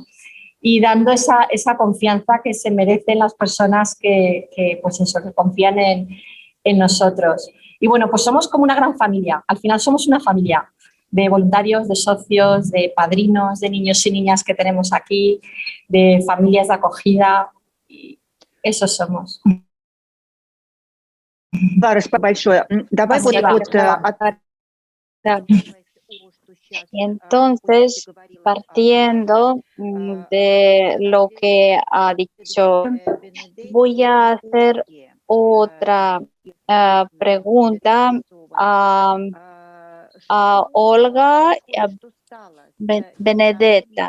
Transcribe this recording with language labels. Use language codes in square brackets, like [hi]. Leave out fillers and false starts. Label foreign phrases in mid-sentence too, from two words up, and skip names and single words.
[es] Y dando esa confianza que se merecen las personas que pues eso, que confían en nosotros. Y bueno, pues somos como una gran familia, al final somos una familia de voluntarios, de socios, de padrinos, de niños y niñas que tenemos aquí, de familias de acogida, y eso somos. [ru] Клара, спасибо большое. Давай [es] Entonces, partiendo de lo que ha dicho, voy a hacer otra pregunta a Olga y a Benedetta.